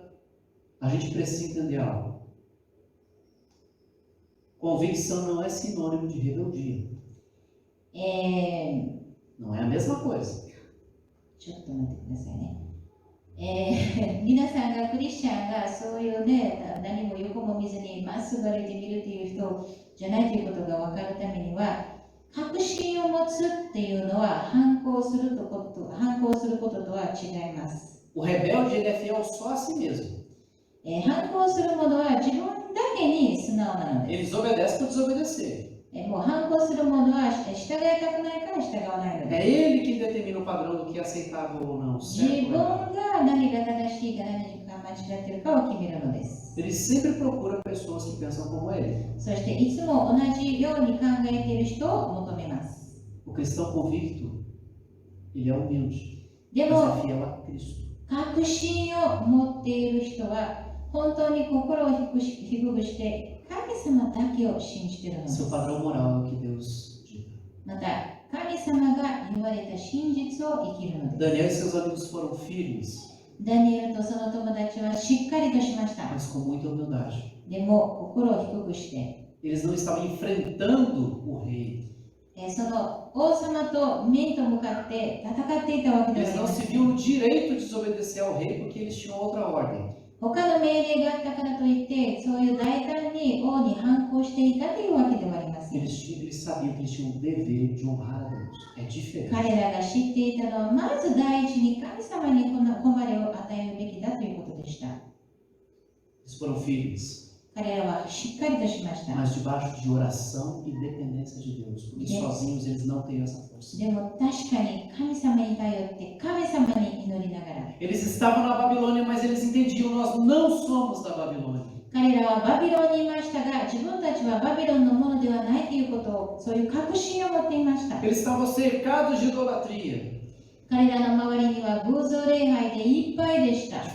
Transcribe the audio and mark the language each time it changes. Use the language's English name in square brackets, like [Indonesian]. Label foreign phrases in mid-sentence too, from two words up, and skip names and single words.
[Portuguese] A gente precisa entender algo. Convicção não é sinônimo de rebeldia. Não é a mesma coisa. [Japanese] ちょっと待ってくださいね。皆さんがクリスチャンがそういうね、何も横も見ずにまっすぐ歩いてみるという人じゃないということが分かるためには、確信を持つっていうのは反抗することとは違います。 [Portuguese] O rebelde ele é fiel só a si mesmo. [Japanese] 反抗する者は自分だけに素直なので [Portuguese] Ele [Japanese] す。 [Portuguese] desobedece por desobedecer. [Japanese] もう反抗する者は従いたくないから従わないの [Portuguese] É [Japanese] で [Portuguese] ele quem determina o padrão do que é aceitável ou não. [Japanese] す。自 [Portuguese] Certo [Japanese] 分 [Portuguese] ou errado. [Japanese] が何が正しいか何が間違っているかを決めるのです。 [Portuguese] Ele sempre procura pessoas que pensam como ele. [Japanese] そしていつも同じように考えている人を求めます。 [Portuguese] O cristão convicto, ele é humilde, [Japanese] で [Portuguese] mas [Japanese] も [Portuguese] é fiel a Cristo. [Japanese] 確信を持っている人は本当に心を低くして神様だけを信じているので [Portuguese] Seu [Japanese] す。 [Portuguese] padrão moral é o que Deus diga. [Japanese] また神様が言われた真実を生きるのです。 [Portuguese] Daniel e seus amigos foram firmes, [Japanese] ダニエルとその友達はしっかりとしました。 [Portuguese] mas com muita humildade. [Japanese] でも心を低くして、 [Portuguese] Eles não estavam enfrentando o rei. [Japanese] その王様と面と向かって戦っていたわけでは [Portuguese] Eles [Japanese] あり [Portuguese] não [Japanese] ま [Portuguese] se [Japanese] せん。 [Portuguese] viam no direito de desobedecer ao rei porque eles tinham outra ordem. [Japanese] 他の命令があったからといってそういう大胆に王に反抗していたというわけではありません。 [Portuguese] Eles sabiam que eles tinham o dever de honrar a Deus. É diferente. [Japanese] 彼らが知っていたのはまず第一に神様に誉れを与えるべきだということでした。 [Portuguese] Eles foram firmes, [Japanese] 彼らはしっかりとしました。 [Portuguese] mas debaixo de oração e dependência de Deus, porque sozinhos eles não têm essa força. [Japanese] でも確かに神様に頼って神様に祈りながら [Portuguese] Eles estavam na Babilônia, mas eles entendiam, nós não somos da Babilônia. [Japanese] 彼らはバビロンにいましたが自分たちはバビロンのものではないということをそういう確信を持っていました。 [Portuguese] Eles estavam cercados de idolatria, [Japanese] 彼らの周りには偶像礼拝でいっぱいでした。